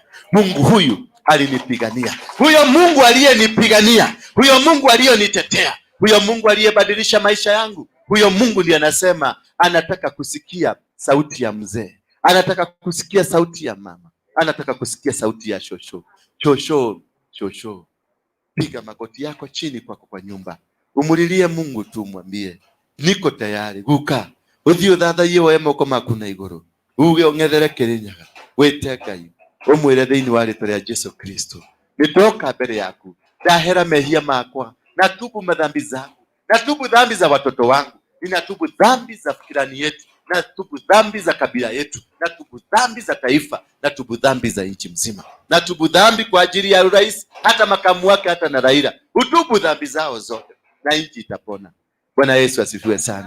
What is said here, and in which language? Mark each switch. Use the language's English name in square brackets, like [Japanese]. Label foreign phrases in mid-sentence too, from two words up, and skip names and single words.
[Swahili] Mungu huyu alinipigania. Huyo Mungu aliyenipigania, huyo Mungu aliyonitetea, huyo Mungu aliyebadilisha maisha yangu, huyo Mungu ndiye anasema anataka kusikia sauti ya mzee. Anataka kusikia sauti ya mama. Anataka kusikia sauti ya shosho. Shosho. Piga magoti yako chini kwako kwa nyumba. Umulilie Mungu tu, mwambie niko tayari guka. [Kikuyu] Uthio thathaie woe moko maku na iguru. Uge ong'ethere Kirinyaga. Wite Ngai. Umwire thĩinĩ wa rĩĩtwa rĩa Jesu Kristo. Nitoka mbele yaku. Ndahera mehia makwa. [Swahili] Natubu madhambi zangu. Natubu dhambi za watoto wangu. Ninatubu dhambi za fikirani yetu. Natubu dhambi za kabila yetu. Natubu dhambi za taifa. Natubu dhambi za nchi mzima. Natubu dhambi kwa ajili ya rais, hata makamu wake, hata na Raila. Utubu dhambi zao zote na nchi itapona. Bwana Yesu asifiwe sana.